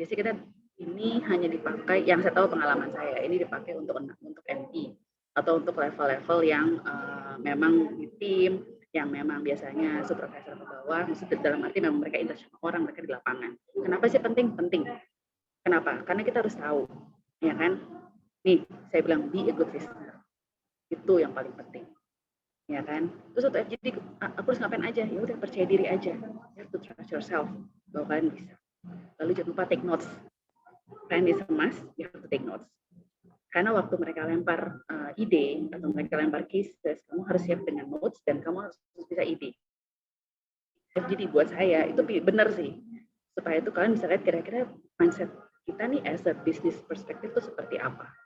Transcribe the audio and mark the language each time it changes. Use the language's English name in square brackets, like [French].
[Indonesian] Biasanya kita ini hanya dipakai, yang saya tahu pengalaman saya, ini dipakai untuk MT atau untuk level-level yang memang di tim, yang memang biasanya supervisor ke bawah, maksudnya dalam arti memang mereka interaksi sama orang, mereka di lapangan. Kenapa sih penting? Penting. Kenapa? Karena kita harus tahu, ya kan? Nih, saya bilang [English] be a good listener. [Indonesian] Itu yang paling penting. Ya kan? Terus untuk FGD, aku harus ngapain aja? Ya udah percaya diri aja. [English] You have to trust yourself [Indonesian] bahwa kalian bisa. Lalu jangan lupa [English] take notes. [Indonesian] Kalian di semas, [English] you have to take notes. [Indonesian] Karena waktu mereka lempar ide atau mereka lempar cases, kamu harus siap dengan notes dan kamu harus bisa ide. Jadi buat saya itu benar sih, supaya itu kalian bisa lihat kira-kira mindset kita nih [English] as a business perspective [Indonesian] itu seperti apa.